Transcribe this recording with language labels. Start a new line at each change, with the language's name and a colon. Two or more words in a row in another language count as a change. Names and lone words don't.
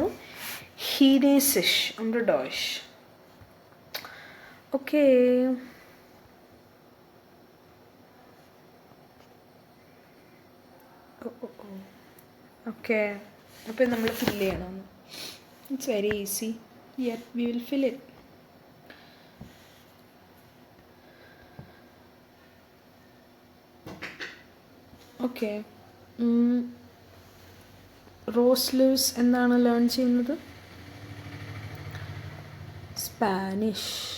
German: Chinesisch und Deutsch.
English: Okay. Okay.
Malayalam: അപ്പോൾ നമ്മൾ ഫില്ല് ചെയ്യണം.
English: it's very easy. yet we will fill it. ഓക്കെ.
Malayalam: റോസ് ലിവ്സ് എന്താണ് ലേൺ ചെയ്യുന്നത്? സ്പാനിഷ്.